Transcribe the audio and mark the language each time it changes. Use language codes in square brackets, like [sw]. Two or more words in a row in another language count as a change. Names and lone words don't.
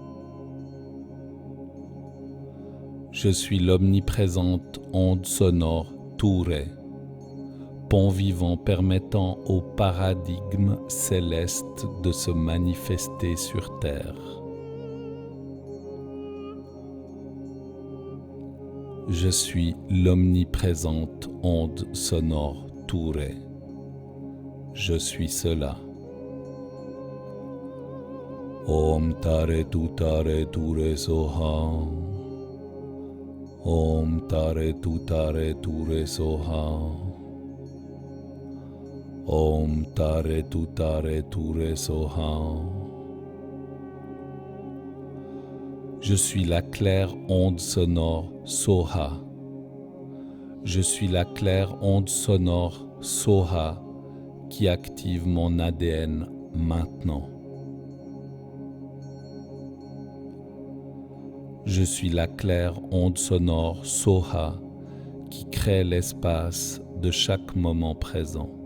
[fr] Je suis l'omniprésente onde sonore Ture, pont vivant permettant au paradigme céleste de se manifester sur terre. Je suis l'omniprésente onde sonore Ture. Je suis cela. [sa] Om Tare Tutare Ture Soha. Om Tare Tutare Ture Soha. Om Tare Tutare Ture Soha. [fr] Je suis la claire onde sonore Soha. Je suis la claire onde sonore Soha qui active mon ADN maintenant. Je suis la claire onde sonore Soha qui crée l'espace de chaque moment présent.